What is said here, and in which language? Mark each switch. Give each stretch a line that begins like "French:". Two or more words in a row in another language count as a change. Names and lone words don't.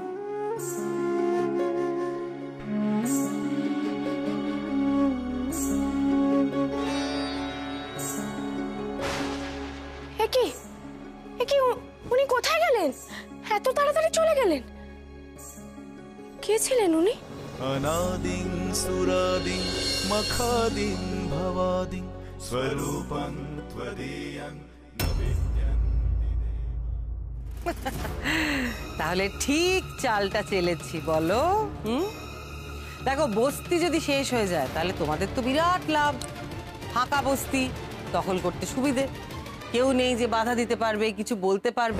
Bangla: উনি কোথায় গেলেন? এত তাড়াতাড়ি চলে গেলেন? কে ছিলেন উনি?
Sanskrit: अनादिं सुरादिं मखादिं भवादिं स्वरूपं त्वदीयं न विद्यन्ति।
Bangla: তাহলে ঠিক চালটা চেলেছি বলো। দেখো, বস্তি যদি শেষ হয়ে যায় তাহলে তোমাদের তো বিরাট লাভ। ফাঁকা বস্তি দখল করতে সুবিধে, কেউ নেই যে বাধা দিতে পারবে, কিছু বলতে পারবে।